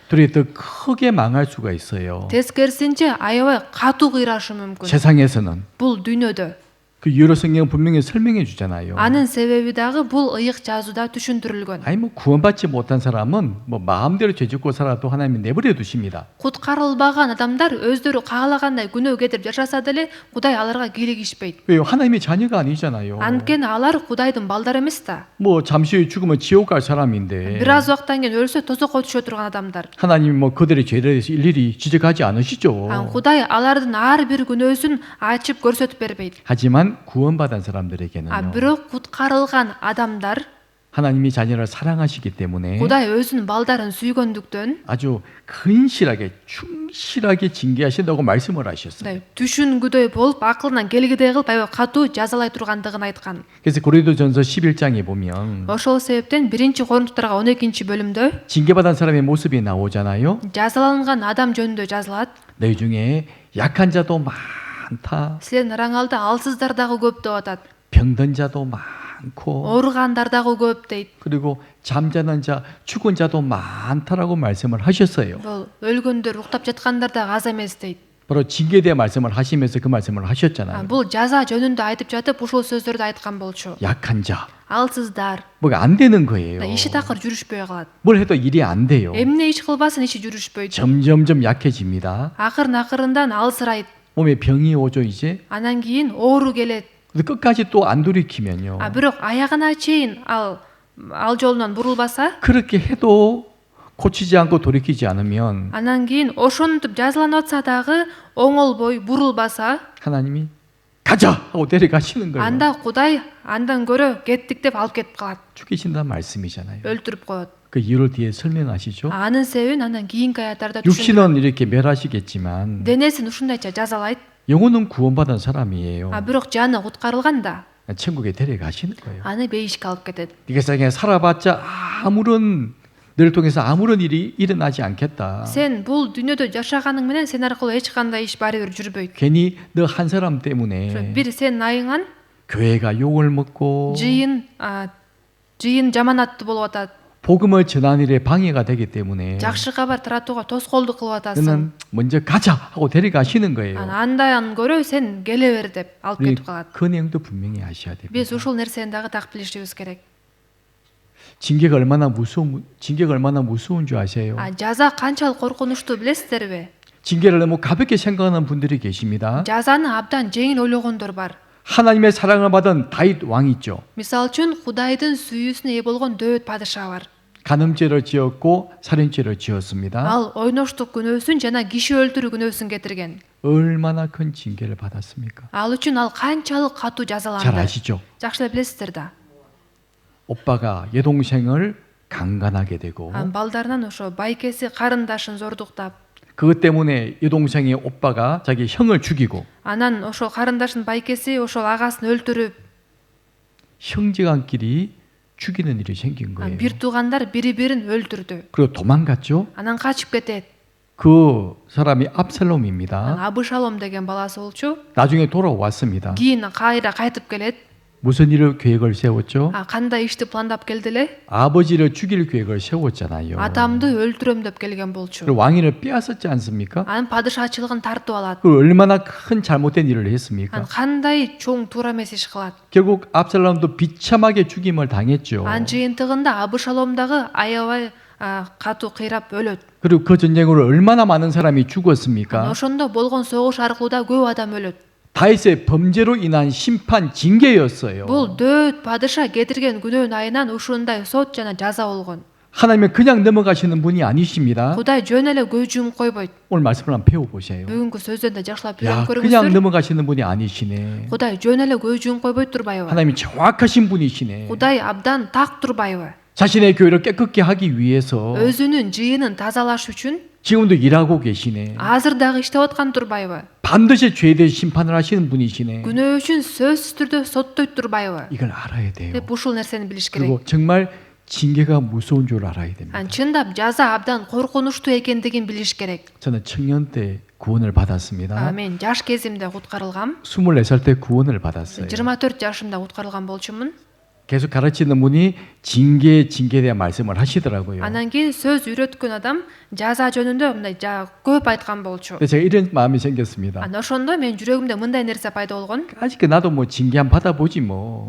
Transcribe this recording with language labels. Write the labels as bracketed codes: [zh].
[ko] 둘이 더 크게 망할 수가 있어요. [ky] Тескерисинче аябай катуу кыйрашы мүмкүн. [ko] 세상에서는 [ky] Бул дүйнөдө. [ko] 그 유로 성경 분명히 설명해 주잖아요. [ky] Анын себеби дагы бул ыйык жазууда түшүндүрүлгөн. [ko] 아니 뭐 구원받지 못한 사람은 뭐 마음대로 죄짓고 살아도 하나님이 내버려 두십니다. [ky] Куткарылбаган адамдар өздөрү каалагандай күнөө кетирип жашаса деле Кудай аларга кийлигишпейт. [ko] 왜요? 하나님의 자녀가 아니잖아요. [ky] Анткени алар Кудайдын балдары эмес да. [ko] 뭐 잠시 후에 죽으면 지옥 갈 사람인데 [ky] Бир аз убакыттан кийин өлсө тозокко түшө турган адамдар. [ko] 하나님이 뭐 그들의 죄에 대해서 일일이 지적하지 않으시죠. [ky] Кудай алардын ар бир күнөөсүн ачып көрсөтүп бербейт. [ko] 하지만 구원받은 사람들에게는요. [ky] Бирок куткарылган адамдар [ko] 하나님이 자녀를 사랑하시기 때문에 [ky] Кудай өзүнүн балдарын сүйгөндүктөн [ko] 아주 근실하게 충실하게 징계하신다고 말씀을 하셨어요. [ky] түшүнгүдөй болуп, акылынан келгидей кылып, аябай катуу жазалай тургандыгын айткан. [ko] 그래서 고린도전서 11장에 보면 [ky] Ошол себептен 1-Коринтуктарга 12-бөлүмдө [ko] 징계받은 사람의 모습이 나오잖아요. [ky] жазаланган адам жөнүндө жазылат. [ko] 너희 중에 약한 자도 많다. [ky] Силердин араңалда алсыздар дагы көп деп атат. [ko] 병든 자도 많고 [ky] Ооругандар дагы көп дейт. [ko] 그리고 잠자는 자, 죽은 자도 많다라고 말씀을 하셨어요. [ky] Бул өлгөндөр, уктап жаткандар да аз эмес дейт. [ko] 바로 징계에 대한 말씀을 하시면서 그 말씀을 하셨잖아요. [ky] Бул жаза жөнүндө айтып жатып ушул сөздөрдү айткан болчу. [ko] 약한 자. [ky] Алсыздар [ko] 뭐가 안 되는 거예요. [ky] иши такыр жүрүшпөй калат. [ko] 뭘 해도 일이 안 돼요. [ky] Эмне иш кылбасын иши жүрүшпөйт. [ko] 점점점 약해집니다. [ky] Акырын алсырайт. [ko] 몸에 병이 오죠 이제. [ky] Анан кийин оору келет. [ko] 근데 끝까지 또 안 돌이키면요. [ky] Бирок аягына чейин ал жолунан бурулбаса, [ko] 그렇게 해도 고치지 않고 돌이키지 않으면 [ky] анан кийин ошентип жазаланып атса дагы оңолбой бурулбаса, [ko] 하나님이 가자 하고 데려가시는 거예요. [ky] анда Кудай андан көрө кеттик деп алып кетип калат. [ko] 죽이신다는 말씀이잖아요. [ky] өлтүрүп коет. [ko] 그 이유를 뒤에 설명하시죠. [ky] Анын себебин андан кийинки аЯттарда түшүндүрөт. [ko] 육신은 이렇게 멸하시겠지만 [ky] Денесин ушундайча жазалайт. [ko] 영혼은 구원받은 사람이에요. [ky] Бирок жаны куткарылганда [ko] 천국에 데려가시는 거예요. [ky] аны бейишке алып кетет. [ko] 이 세상에 살아봤자 아무런 너를 통해서 아무런 일이 일어나지 않겠다. [ky] Сен бул дүйнөдө жашаганың менен сен аркылуу эч кандай иш баары бир жүрбөйт. [ko] 괜히 너 한 사람 때문에 [ky] бир сен айыңан [ko] 교회가 욕을 먹고 [ky] жыйын жаманаттуу болуп атат. [ko] 복음을 전하는 일에 방해가 되기 때문에 [ky] Жакшы кабар таратууга тоскоолдук кылып атасың. [ko] 너는 먼저 가자 하고 데려가시는 거예요. [ky] Андан көрө сен келе бер деп алып кетип калат. [ko] 그 내용도 분명히 아셔야 됩니다. [ky] Биз ушул нерсени дагы так билишибиз керек. [ko] 징계가 얼마나 무서운 줄 아세요? [ky] жаза канчалык коркунучтуу билесиздерби? [ko] 징계를 너무 가볍게 생각하는 분들이 계십니다. [ky] жазаны абдан жеңил ойлогондор бар. [ko] 하나님의 사랑을 받은 다윗 왕 있죠. [ky] Мисалы үчүн Кудайдын сүйүүсүнө ээ болгон Дөөт падыша бар. [ko] 간음죄를 지었고 살인죄를 지었습니다. [ky] Ал ойноштук күнөөсүн жана киши өлтүрүү күнөөсүн кетирген. [ko] 얼마나 큰 징계를 받았습니까? [ky] Ал үчүн ал канчалык катуу [ko] 잘 [ky] жазаланды. [ko] 아시죠? [ky] Жакшы эле билесиздер да. [ko] 오빠가 여동생을 강간하게 되고 [ky] балдарынан ошо байкеси карындашын зордуктап, [ko] 그것 때문에 여동생의 오빠가 자기 형을 죽이고 [ky] анан ошол карындашын байкеси ошол агасын өлтүрүп, [ko] 형제간끼리 죽이는 일이 생긴 거예요. [ky] бир туугандар бири-бирин өлтүрдү. [ko] 그리고 도망갔죠. [ky] Анан качып кетет. [ko] 그 사람이 압살롬입니다. [ky] Абышалом деген баласы болчу. [ko] 나중에 돌아왔습니다. [ky] Кийин кайра кайтып келет. [ko] 무슨 일을 계획을 세웠죠? [ky] Кандай ишти пландап келди эле? [ko] 아버지를 죽일 계획을 세웠잖아요. [ky] Атамды өлтүрөм деп келген болчу. [ko] 그리고 왕위를 빼앗았지 않습니까? [ky] Анын падышачылыгын тартып алат. [ko] 그 얼마나 큰 잘못된 일을 했습니까? [ky] Кандай чоң туура эмес иш кылат. [ko] 결국 압살롬도 비참하게 죽임을 당했죠. [ky] Анын жыйынтыгында Абышалом дагы аябай катуу кыйрап өлөт. [ko] 그리고 그 전쟁으로 얼마나 많은 사람이 죽었습니까? [ky] ошондо болгон согуш аркылуу да көп адам өлөт. [ko] 다윗의 범죄로 인한 심판 징계였어요. [ky] Бул Дөөт падыша кетирген күнөөнүн айынан ушундай сот жана жаза болгон. [ko] 하나님은 그냥 넘어가시는 분이 아니십니다. [ky] Кудай жөн эле көз жумуп койбойт. [ko] 오늘 말씀을 한번 배워보세요. [ky] Бүгүнкү сөздөн да жакшылап [ko] 야, [ky] үйрөнүп [ko] 그냥 [ky] көрүңүздөр. [ko] 넘어가시는 분이 아니시네. [ky] Кудай жөн эле көз жумуп койбойт турбайбы? [ko] 하나님이 정확하신 분이시네. [ky] Кудай абдан так турбайбы? [ko] 자신의 교회를 깨끗게 하기 위해서 [ky] өзүнүн жыйынын тазалаш үчүн [ko] 지금도 일하고 계시네. [ky] азыр дагы иштеп аткан турбайбы? [ko] 반드시 죄에 대해 심판을 하시는 분이시네. [ky] күнөө үчүн сөзсүз түрдө соттойт турбайбы? [ko] 이걸 알아야 돼요. [ky] деп ушул нерсени билиш керек. [ko] 그리고 정말 징계가 무서운 줄 알아야 됩니다. [ky] чындап жаза абдан коркунучтуу экендигин билиш керек. [ko] 저는 청년 때 구원을 받았습니다. [ky] мен жаш кезимде куткарылгам. [ko] 24살 때 구원을 받았어요. [ky] 24 жашымда куткарылган болчумун. [ko] 계속 가르치는 분이 징계에 대한 말씀을 하시더라고요. [ky] анан кийин сөз үйрөткөн адам жаза жөнүндө мындай көп айткан болчу. [ko] 그래서 제가 이런 마음이 생겼습니다. [ky] ошондо мен жүрөгүмдө мындай нерсе пайда болгон. [ko] 아직 나도 뭐 징계 한 받아보지 뭐.